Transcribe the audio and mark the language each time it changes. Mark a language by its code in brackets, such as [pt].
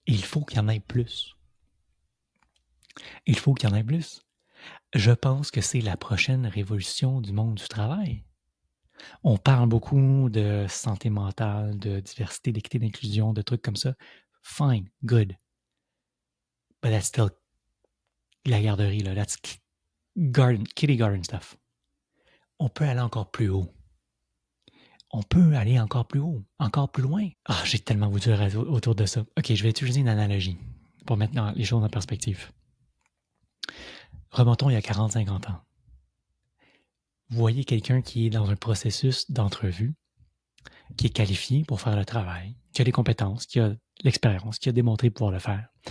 [fr] Et il faut qu'il y en ait plus. Il faut qu'il y en ait plus. Je pense que c'est la prochaine révolution du monde du travail. On parle beaucoup de santé mentale, de diversité, d'équité, d'inclusion, de trucs comme ça. [en] Fine, good. But that's still [fr] la garderie, là. [en] That's kitty garden stuff. [fr] On peut aller encore plus haut. On peut aller encore plus haut, encore plus loin. Ah, j'ai tellement voulu dire autour de ça. OK, je vais utiliser une analogie pour mettre les choses en perspective. Remontons il y a 40-50 ans. Vous voyez quelqu'un qui est dans un processus d'entrevue, qui est qualifié pour faire le travail, qui a les compétences, qui a l'expérience, qui a démontré pouvoir le faire.